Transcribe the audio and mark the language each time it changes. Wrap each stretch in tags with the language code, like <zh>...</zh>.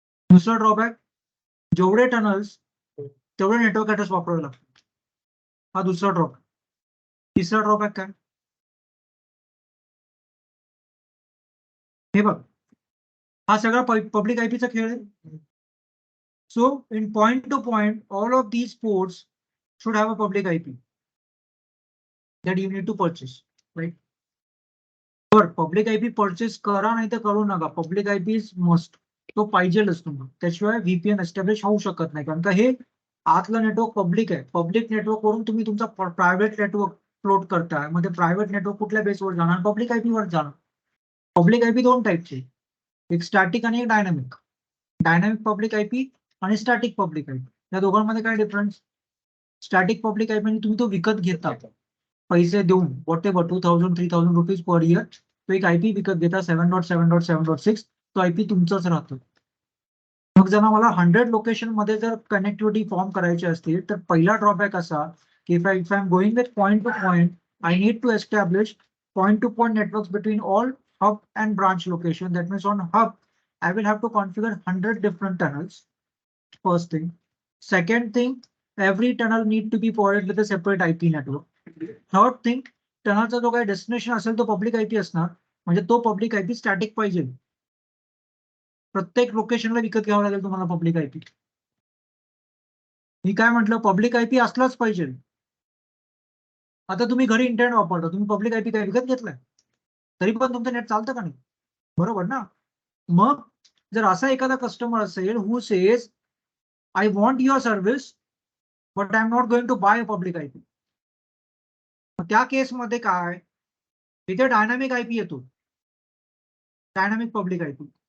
<mr>दुसरा ड्रॉबॅक, जेवढे टनल्स तेवढे नेटवर्क ऍड्रेस वापरावे लागतात. हा दुसरा ड्रॉप. तिसरा ड्रॉबॅक काय? हे बघ, हा सगळा पब्लिक आयपीचा खेळ आहे.</mr> <en>So in point to point all of these ports should have a public IP that you need to purchase, right?</en> <mr>तर पब्लिक आयपी परचेस करा नाही तर करू नका,</mr> <en>Public IP is must.</en> <mr>तो पाहिजेलच तुम्हाला, त्याशिवाय व्हीपीएन एस्टॅब्लिश होऊ शकत नाही. कारण का हे आतलं नेटवर्क पब्लिक आहे. पब्लिक नेटवर्क वरून तुम्ही तुमचा प्रायव्हेट नेटवर्क फ्लोट करताय. मध्ये प्रायव्हेट नेटवर्क कुठल्या बेसवर जाणार? पब्लिक आयपी वर जाणार. पब्लिक आयपी दोन टाईपचे, एक स्टॅटिक आणि एक डायनामिक. डायनामिक पब्लिक आयपी आणि स्टॅटिक पब्लिक आयपी, या दोघांमध्ये काय डिफरन्स? स्टॅटिक पब्लिक आयपी म्हणजे तुम्ही तो विकत घेता पैसे देऊन,</mr> <en>Whatever 2000 3000 rupees per year.</en> <mr>तो एक आयपी विकत घेता 7.7.7.6. तो आयपी तुमचाच राहतो. मग जर मला 100 लोकेशन मध्ये जर कनेक्टिव्हिटी फॉर्म करायची असतील तर पहिला ड्रॉबॅक असा की</mr> <en>If I am going with point to point, I need to establish point to point networks between all hub and branch location. That means on hub, I will have to configure 100 different tunnels. First thing. Second thing, every tunnel need to be provided with a separate IP network. Third thing,</en> <mr>टनलचा जो काही destination असेल तो public IP असणार, म्हणजे तो public IP static पाहिजे. प्रत्येक लोकेशनला विकत घ्यावं लागेल तुम्हाला पब्लिक आयपी. मी काय म्हटलं, पब्लिक आयपी असलाच पाहिजे. आता तुम्ही घरी इंटरनेट वापरता, तुम्ही पब्लिक आयपी काय विकत घेतलाय? तरी पण तुमचं नेट चालतं का नाही? बरोबर ना? मग जर असा एखादा कस्टमर असेल</mr> <en>who says I want your service but I am not going to buy a public IP,</en> <mr>त्या केसमध्ये काय, तिथे डायनामिक आयपी येतो. Dynamic public IP.</mr>